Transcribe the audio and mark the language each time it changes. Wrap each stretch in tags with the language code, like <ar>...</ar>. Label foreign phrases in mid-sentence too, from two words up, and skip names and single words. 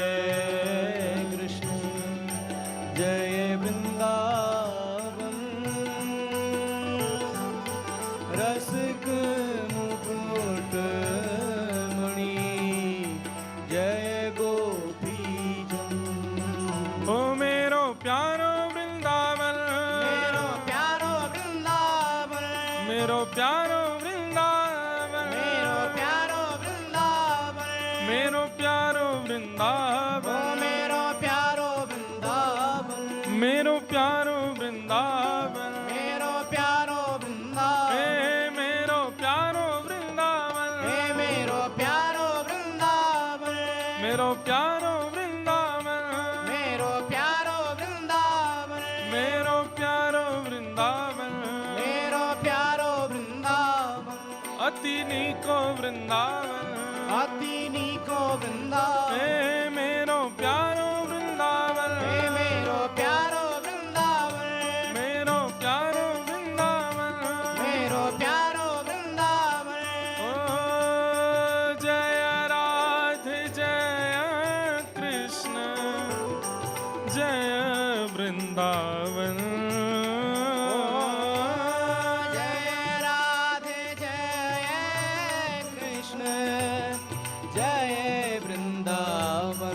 <hi>कृष्ण जय वृंदावन रसिक मुकुट मणि जय गोपी जन।</hi> <bra>ओ मेरो प्यारो वृंदावन मेरो प्यारो वृंदावन मेरो प्यारो वृंदावन मेरो प्यारो वृंदावन मेरो प्यारो ओ वृंदावन मेरो प्यारो वृंदावन मेरो प्यारो वृंदावन मेरो प्यारो वृंदावन हे मेरो प्यारो वृंदावन हे मेरो प्यारो वृंदावन मेरो प्यारो वृंदावन मेरो प्यारो वृंदावन मेरो प्यारो वृंदावन मेरो प्यारो वृंदावन अति नीको वृंदावन अति नीको वृंदावन हे मेरो प्यारो वृंदावन हे मेरो प्यारो वृंदावन मेरो प्यारो वृंदावन मेरो प्यारो वृंदावन ओ जय राधे जय कृष्ण जय वृंदावन जय राधे जय कृष्ण जय वृंदावन</bra>